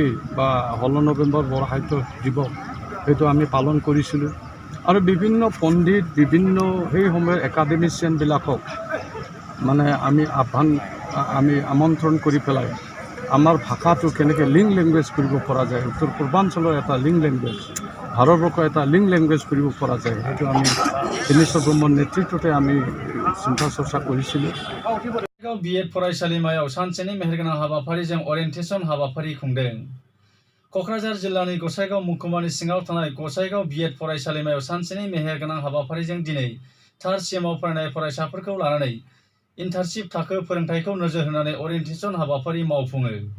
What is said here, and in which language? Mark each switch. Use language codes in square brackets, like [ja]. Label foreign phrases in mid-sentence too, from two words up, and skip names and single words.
[as] বা 16 নৱেম্বৰ বড়ো সাহিত্য দিৱস সেইটো আমি পালন কৰিছিলোঁ আৰু বিভিন্ন পণ্ডিত বিভিন্ন সেই সময়ৰ একাডেমিচিয়ানবিলাকক মানে আমি আমন্ত্ৰণ কৰি পেলাই আমাৰ ভাষাটো কেনেকৈ [en] link language [as] কৰিব পৰা যায়, উত্তৰ পূৰ্বাঞ্চলৰ এটা [en] link language, [as] ভাৰতবৰ্ষৰ এটা [en] link language [as] কৰিব পৰা যায়, সেইটো আমি বিনেশ্বৰ ব্ৰহ্মৰ নেতৃত্বতে আমি চিন্তা চৰ্চা কৰিছিলোঁ। [brx] गसाइगाव बिएड फरायसालिमायाव सानसेनि मेहेरगोनां हाबाफारिजों ओरिएन्टेसन हाबाफारि खुंदों। क'क्राझार जिल्लानि गसाइगाव महकुमानि सिङाव थानाय गसाइगाव बिएड फरायसालिमायाव सानसेनि मेहेरगोनां हाबाफारिजों दिनै थार्ड सेमाव फरायनाय फरायसाफोरखौ लानानै इन्टार्नशिप थाखो फोरोंथायखौ नोजोर होनानै ओरिएन्टेसन हाबाफारि मावफुङो।